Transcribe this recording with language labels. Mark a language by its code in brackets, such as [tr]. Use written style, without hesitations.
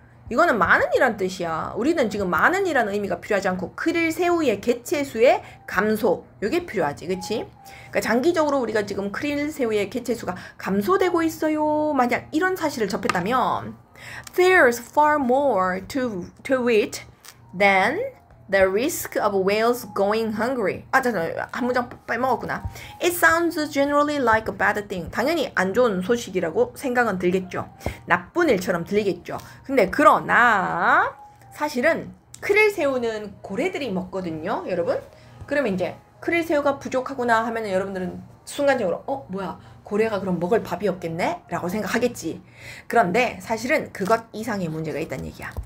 [ko] 이거는 많은이란 뜻이야. 우리는 지금 많은이라는 의미가 필요하지 않고 크릴 새우의 개체수의 감소 이게 필요하지. 그치? 그러니까 장기적으로 우리가 지금 크릴 새우의 개체수가 감소되고 있어요. 만약 이런 사실을 접했다면 [en] There's far more to it than the risk of whales going hungry. [ko] 아, 잠깐만. 한 문장 빼먹었구나. [en] It sounds generally like a bad thing. [ko] 당연히 안 좋은 소식이라고 생각은 들겠죠. 나쁜 일처럼 들리겠죠. 근데 그러나 사실은 크릴 새우는 고래들이 먹거든요, 여러분. 그러면 이제 크릴 새우가 부족하구나 하면은 여러분들은 순간적으로 뭐야? 고래가 그럼 먹을 밥이 없겠네? 라고 생각하겠지. 그런데 사실은 그것 이상의 문제가 있다는 얘기야.